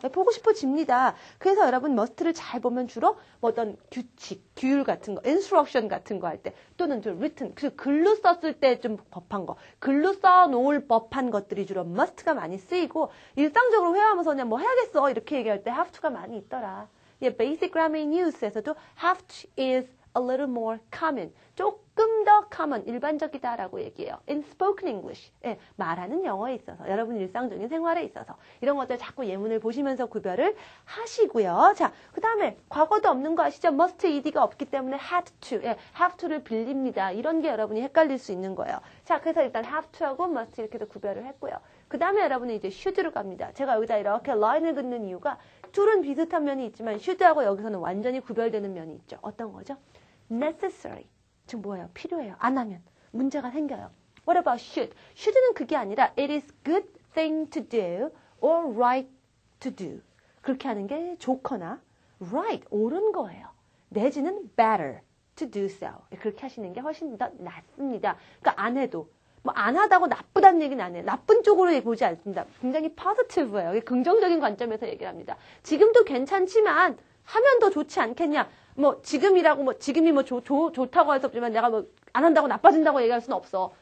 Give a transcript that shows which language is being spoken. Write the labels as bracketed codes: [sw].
[ko] 네, 보고 싶어집니다. 그래서 여러분 머스트를 잘 보면 주로 뭐 어떤 규칙, 규율 같은 거, instruction 같은 거 할 때 또는 좀 written, 그 글로 썼을 때 좀 법한 거, 글로 써놓을 법한 것들이 주로 must가 많이 쓰이고 일상적으로 회화하면서 그냥 뭐 해야겠어 이렇게 얘기할 때 have to가 많이 있더라. [en] 예, basic grammar news에서도 have to is a little more common. [ko] 조금 더 common, 일반적이다라고 얘기해요. [en] In spoken English. [ko] 예, 말하는 영어에 있어서, 여러분 일상적인 생활에 있어서 이런 것들 자꾸 예문을 보시면서 구별을 하시고요. 자, 그 다음에 과거도 없는 거 아시죠? must, ed가 없기 때문에 had to, 예, have to를 빌립니다. 이런 게 여러분이 헷갈릴 수 있는 거예요. 자, 그래서 일단 have to하고 must 이렇게도 구별을 했고요. 그 다음에 여러분은 이제 should로 갑니다. 제가 여기다 이렇게 라인을 긋는 이유가 둘은 비슷한 면이 있지만 should하고 여기서는 완전히 구별되는 면이 있죠. 어떤 거죠? necessary. 즉 뭐예요? 필요해요. 안 하면 문제가 생겨요. [en] What about should? should는 그게 아니라 it is good thing to do or right to do. [ko] 그렇게 하는 게 좋거나 right, 옳은 거예요. [en] 내지는 better to do so. [ko] 그렇게 하시는 게 훨씬 더 낫습니다. 그러니까 안 해도 뭐 안 하다고 나쁘다는 얘기는 안 해요. 나쁜 쪽으로 보지 않습니다. 굉장히 positive예요. 긍정적인 관점에서 얘기를 합니다. 지금도 괜찮지만 하면 더 좋지 않겠냐? 뭐 지금이라고 뭐 지금이 뭐 좋다고 할 수 없지만 내가 뭐 안 한다고 나빠진다고 얘기할 수는 없어.